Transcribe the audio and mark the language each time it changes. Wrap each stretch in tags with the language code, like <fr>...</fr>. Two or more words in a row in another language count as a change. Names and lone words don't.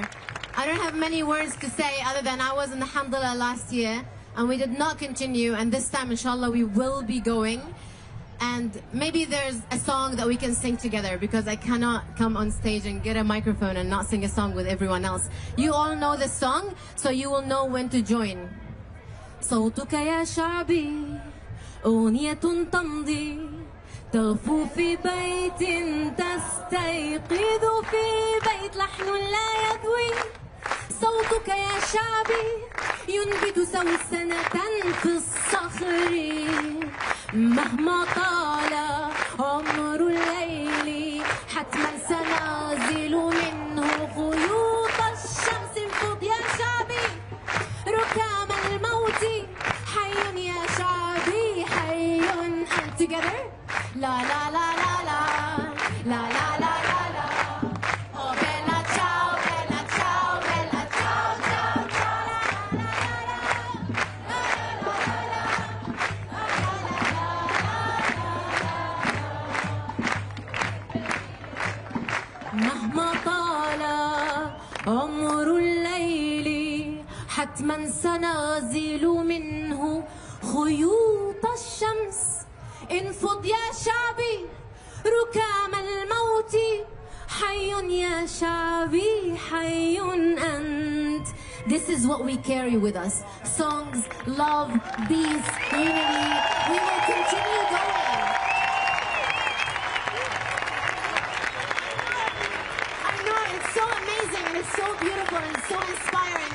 <en>I don't have many words to say other than I was in the Alhamdulillah last year and we did not continue, and this time inshallah we will be going. And maybe there's a song that we can sing together, because I cannot come on stage and get a microphone and not sing a song with everyone else. You all know the song, so you will know when to join.</en> <ar>صوتك يا شعبي أغنية تمضي تغفو في بيت تستيقظ في بيت لحن لا يضوي صوتك يا شعبي ينبت سوسنة في الصخر مهما طال عمر الليل حتما سنازل منه خيوط الشمس انفض يا شعبي ركام الموت حي يا شعبي حي أنت together. La la la la la, la la la la la.</ar> <it>Oh bella ciao, bella ciao, bella ciao, ciao, ciao.</it> <ar>مهما طال عمر الليل حتما سنزيل منه خيوط الشمس. انفض يا شعبي ركام الموت، حي يا شعبي حي أنت.</ar> <en>This is what we carry with us. Songs, love, peace, unity. We will continue going. I know, it's so amazing and it's so beautiful and so inspiring.</en>